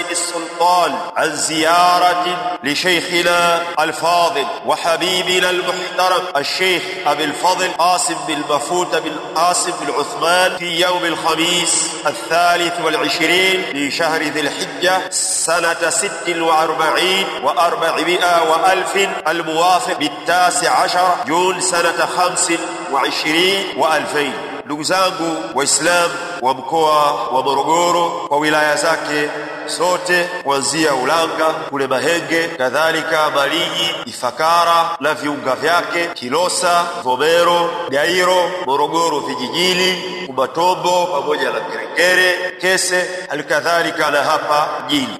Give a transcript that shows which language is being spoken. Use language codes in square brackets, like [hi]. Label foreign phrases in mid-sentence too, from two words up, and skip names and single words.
[ar] السلطان عن زيارة لشيخنا الفاضل وحبيبنا المحترم الشيخ أبي الفضل قاسم بن مفوت بن قاسم بن عثمان في يوم الخميس 23 لشهر ذي الحجة سنة 46 و400 وألف الموافق 19 جون سنة 25 و2000. [sw] Ndugu zangu Waislamu wa mkoa wa Morogoro kwa wilaya zake zote, kuanzia Ulanga kule Mahenge, kadhalika Malinyi, Ifakara na viunga vyake, Kilosa, Vomero, Gairo, Morogoro vijijini, Kumatombo pamoja na Kerekere, Kese, halikadhalika na hapa mjini.